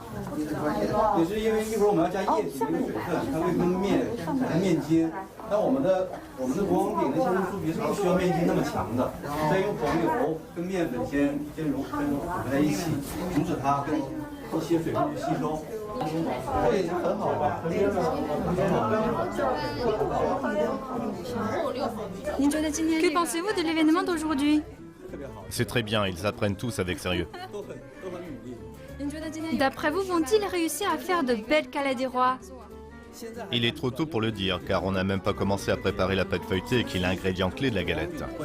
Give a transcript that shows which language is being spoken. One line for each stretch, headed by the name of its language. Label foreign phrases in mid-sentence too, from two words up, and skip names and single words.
Chinese: 也是因为一会儿我们要加液体跟水分，它会跟面筋。那我们的国王饼的先入酥皮是不需要面筋那么强的，再用黄油跟面粉先混合在一起，阻止它跟一些水分去吸收。这已经很好了，很好。
French: Que pensez-vous de l'événement d'aujourd'hui? C'est très bien, ils apprennent tous avec sérieux. D'après vous, vont-ils réussir à faire de belles galettes des rois? Il est trop tôt pour le dire, car on n'a même pas commencé à préparer la pâte feuilletée qui est l'ingrédient clé de la galette.